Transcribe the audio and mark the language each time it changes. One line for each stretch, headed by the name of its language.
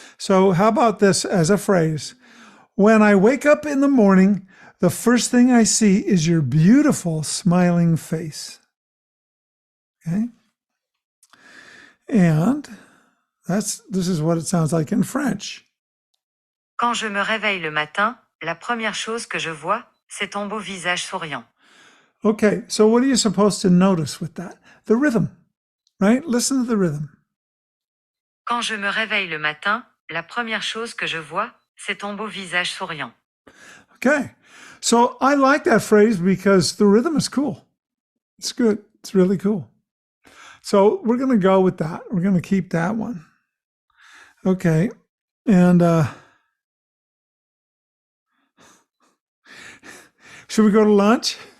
English: So how about this as a phrase? When I wake up in the morning, the first thing I see is your beautiful smiling face. Okay? And this is what it sounds like in French.
French: Quand je me réveille le matin, la première chose que je vois, c'est ton beau visage souriant.
English: Okay, so what are you supposed to notice with that? The rhythm, right? Listen to the rhythm.
French: Quand je me réveille le matin, la première chose que je vois, c'est ton beau visage souriant.
English: Okay, so I like that phrase because the rhythm is cool. It's good. It's really cool. So we're going to go with that. We're going to keep that one. Okay, and should we go to lunch?